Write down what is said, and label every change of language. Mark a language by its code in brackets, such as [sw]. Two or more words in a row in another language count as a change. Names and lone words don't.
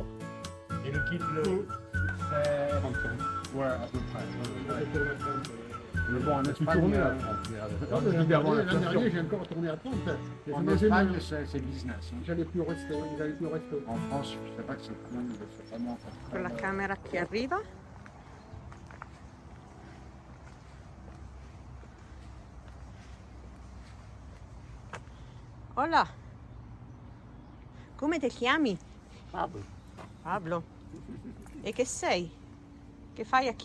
[fr] Et le kit, Ouais, à peu près. Mais bon, on a pu Espagne, tourner là. L'année dernière, j'ai encore tourné à 30. En Espagne, c'est business. J'allais plus rester. En France, je sais pas que c'est vraiment... [it] Con la camera che arriva. Hola, come ti chiami? Pablo. Pablo. E che sei? Che fai qui?